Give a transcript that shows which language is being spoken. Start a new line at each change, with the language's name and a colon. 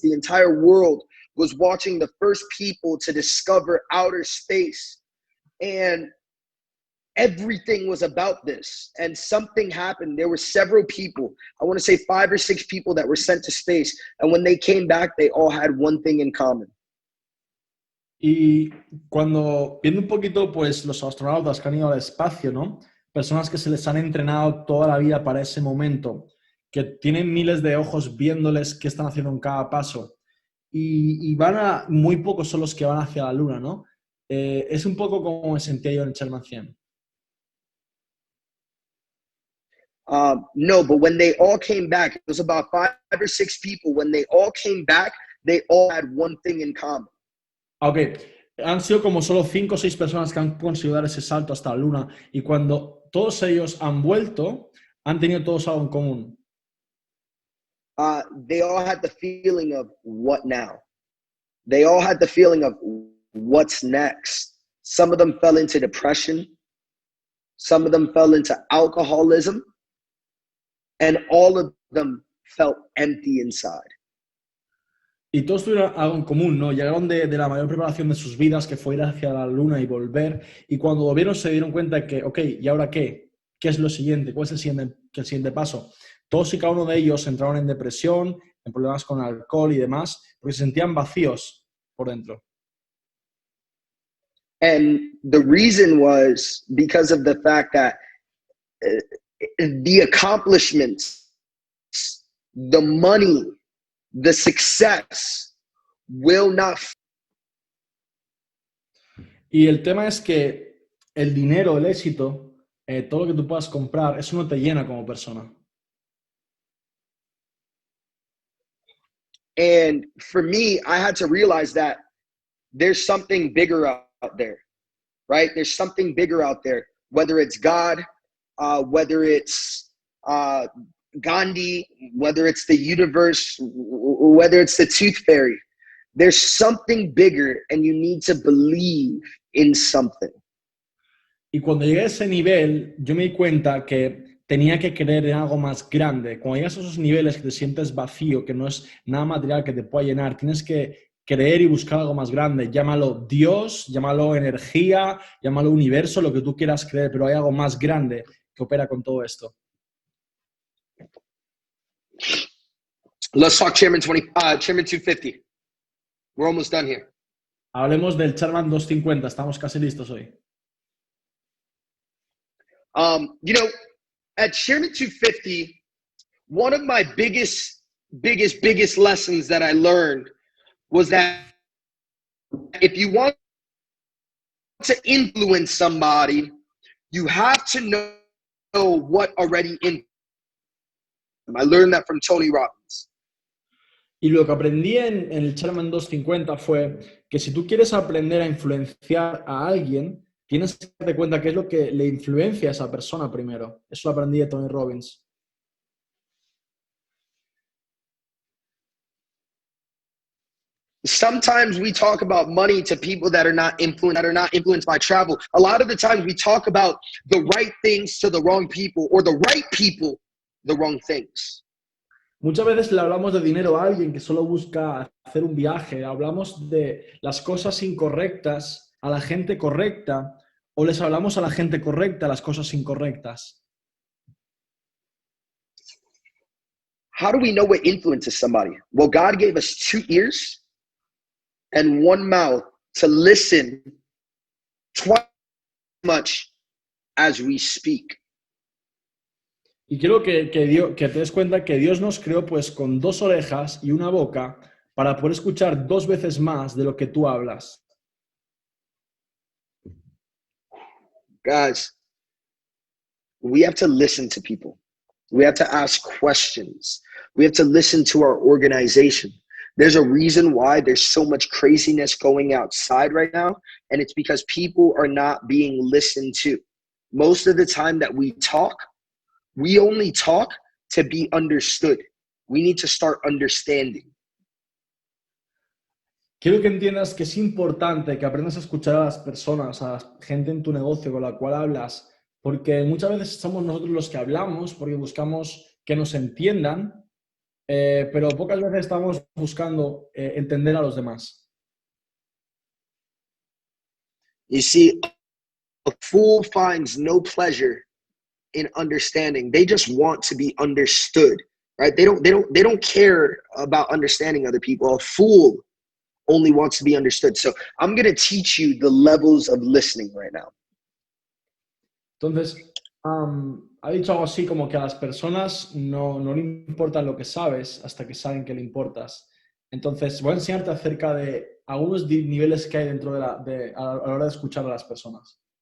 English: The entire world was watching the first people to discover outer space. And everything was about this. And something happened. There were several people, I want to say 5 or 6 people that were sent to space. And when they came back, they all had one thing in common.
Spanish: Y cuando viendo un poquito, pues los astronautas que han ido al espacio, ¿no? Personas que se les han entrenado toda la vida para ese momento, que tienen miles de ojos viéndoles qué están haciendo en cada paso. Y muy pocos son los que van hacia la luna, ¿no? Es un poco como me sentía yo en el Sherman 100.
English: No, but when they all came back, it was about 5 or 6 people. When they all came back, they all had one thing in common.
Spanish: Ok, han sido como solo 5 o 6 personas que han conseguido dar ese salto hasta la luna y cuando todos ellos han vuelto, han tenido todos algo en común.
English: They all had the feeling of what now? They all had the feeling of what's next. Some of them fell into depression. Some of them fell into alcoholism. And all of them felt empty inside.
Spanish: Y todos tuvieron algo en común, ¿no? Llegaron de la mayor preparación de sus vidas, que fue ir hacia la luna y volver. Y cuando volvieron se dieron cuenta de que, ok, ¿y ahora qué? ¿Qué es lo siguiente? ¿Cuál es el siguiente paso? Todos y cada uno de ellos entraron en depresión, en problemas con alcohol y demás, porque se sentían vacíos por dentro.
English: And the reason was because of the fact that the accomplishments, the money, the success will not.
Spanish: Y el tema es que el dinero, el éxito, todo lo que tú puedas comprar, eso no te llena como persona.
English: And for me, I had to realize that there's something bigger out there, right? There's something bigger out there, whether it's God, whether it's Gandhi, whether it's the universe, whether it's the tooth fairy. There's something bigger and you need to believe in something.
Spanish: Y cuando llegué a ese nivel, yo me di cuenta que tenía que creer en algo más grande. Cuando llegas a esos niveles que te sientes vacío, que no es nada material que te pueda llenar, tienes que creer y buscar algo más grande. Llámalo Dios, llámalo energía, llámalo universo, lo que tú quieras creer, pero hay algo más grande que opera con todo esto.
English: Let's talk Chairman 250. We're almost done here.
Spanish: Hablemos del Chairman 250. Estamos casi listos hoy.
English: At Chairman 250, one of my biggest lessons that I learned was that if you want to influence somebody, you have to know what already in them. I learned that from Tony Robbins.
Spanish: Y lo que aprendí en el Chairman 250 fue que si tú quieres aprender a influenciar a alguien, tienes que darte cuenta qué es lo que le influencia a esa persona primero. Eso lo aprendí de Tony Robbins.
English: Sometimes we talk about money to people that are not influenced by travel. A lot of the times we talk about the right things to the wrong people, or the right people, the wrong things.
Spanish: Muchas veces le hablamos de dinero a alguien que solo busca hacer un viaje. Hablamos de las cosas incorrectas a la gente correcta o les hablamos a la gente correcta las cosas incorrectas?
English: How do we know what influences somebody? Well, God gave us 2 ears and 1 mouth to listen twice as much as we speak.
Spanish: Y quiero que te des cuenta que Dios nos creó pues con 2 orejas y 1 boca para poder escuchar 2 veces más de lo que tú hablas.
English: Guys, we have to listen to people. We have to ask questions. We have to listen to our organization. There's a reason why there's so much craziness going outside right now, and it's because people are not being listened to. Most of the time that we talk, we only talk to be understood. We need to start understanding.
Spanish: Quiero que entiendas que es importante que aprendas a escuchar a las personas, a la gente en tu negocio con la cual hablas, porque muchas veces somos nosotros los que hablamos porque buscamos que nos entiendan, pero pocas veces estamos buscando entender a los demás.
English: You see, a fool finds no pleasure in understanding. They just want to be understood, right? They don't care about understanding other people. A fool only wants to be understood. So I'm going to teach you the levels of listening right now.
Spanish: Entonces, ha dicho algo así como que a las personas no le importa lo que sabes hasta que saben que le importas. Entonces, voy a enseñarte acerca de algunos niveles que hay dentro a la hora de escuchar a las personas.